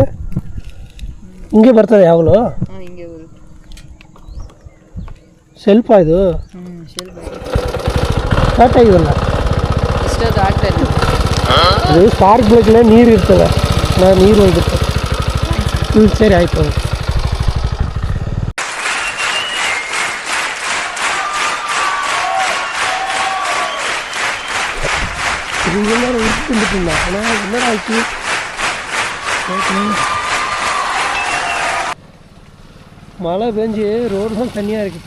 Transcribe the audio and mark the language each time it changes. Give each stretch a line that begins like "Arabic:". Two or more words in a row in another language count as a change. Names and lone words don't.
Kannada: ಹಿಂಗೆ ಬರ್ತದೆ ಯಾವಾಗಲೂ? ಹಿಂಗೆ ಬರುತ್ತೆ. ಸೆಲ್ಫ ಇದು? ಸೆಲ್ಫ್ ಸ್ಟಾರ್ಟ್ ಆಗಿದಲ್ಲ ಇಷ್ಟೊತ್ತು ಆಗ್ತಾಯಿಲ್ಲ. ಅದು
English: spark plug
Kannada: ನೀರು ಇರ್ತದೆ, ನೀರು ಹೋಗುತ್ತೆ. ಸರಿ ಆಯಿತು.
Tamil: என்னடா ஆச்சு? மழை பெஞ்சு ரோடு தான் தண்ணியாக இருக்குது.